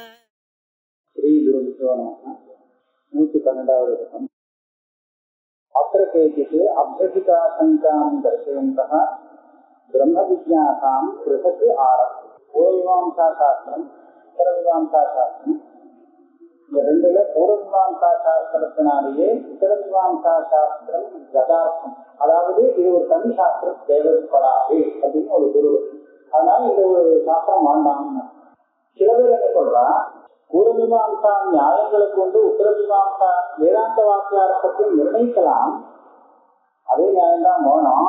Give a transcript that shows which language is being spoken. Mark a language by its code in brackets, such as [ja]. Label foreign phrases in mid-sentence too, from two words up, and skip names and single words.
[sa] श्री गुरुभ्यो नमः। 112 अत्र केचित् अभ्यसिकाशङ्कां दर्शयन्तः ब्रह्मजिज्ञासां पृथक् आरभ्य पूर्वमीमांसाशास्त्रम् उत्तरमीमांसाशास्त्रम् [ta] இந்த ரெண்டுல பூர்வமீமாம்சா சாஸ்திரத்தினாலேயே உத்தரமீமாம்சா சாஸ்திரம் கதார்த்தம், அதாவது இது ஒரு தனி சாஸ்திரம் தேவைப்படாது அப்படின்னு ஒரு குரு. அதனால இந்த ஒரு சாஸ்திரம் வேண்டாம்னு சில பேர் என்ன சொல்றா, பூர்வமீமாம்சா நியாயங்களை கொண்டு உத்தரமீமாம்சா வேதாந்த வாக்கியார்த்தத்தை நிர்ணயிக்கலாம், அதே நியாயம்தான் வேணும்.